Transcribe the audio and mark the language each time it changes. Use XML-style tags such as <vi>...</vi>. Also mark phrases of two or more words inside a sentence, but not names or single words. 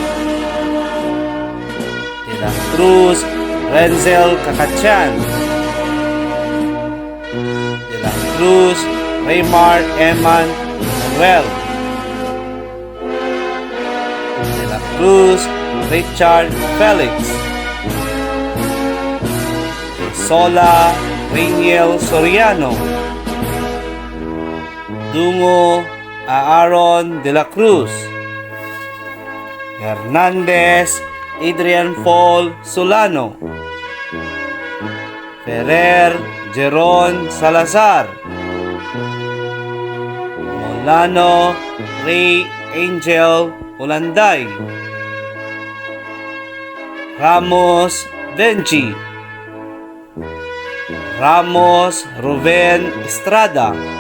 <tl>De La Cruz Renzel Kakachan, De La Cruz Raymar Eman Manuel, De La Cruz Richard Felix, Sola Rainiel Soriano, Dungo Aaron De La Cruz, Hernandez Adrian Paul Solano, Ferrer Jeron Salazar, Molano Ray Angel Ulanday, Ramos Benji, Ramos Ruben Estrada,</tl>